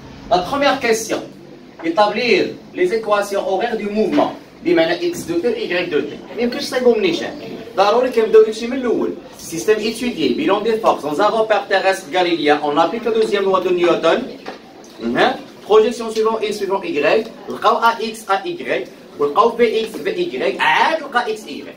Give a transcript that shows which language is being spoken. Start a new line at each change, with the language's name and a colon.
French: لا بروميير كيسيون établir les équations horaires du mouvement
Arabic: بمعنى
French: x de t y de t.
Arabic: ما يمكنش تصايبهم من نيشان، ضروري كنبداو داكشي من الاول.
French: Système étudié, bilan des forces dans un repère terrestre galiléen, on applique la deuxième loi de Newton. Projection suivant x suivant y,
Arabic: لقاو
French: ax ay
Arabic: ولقاو
French: bx by
Arabic: عاد لقى
French: x y.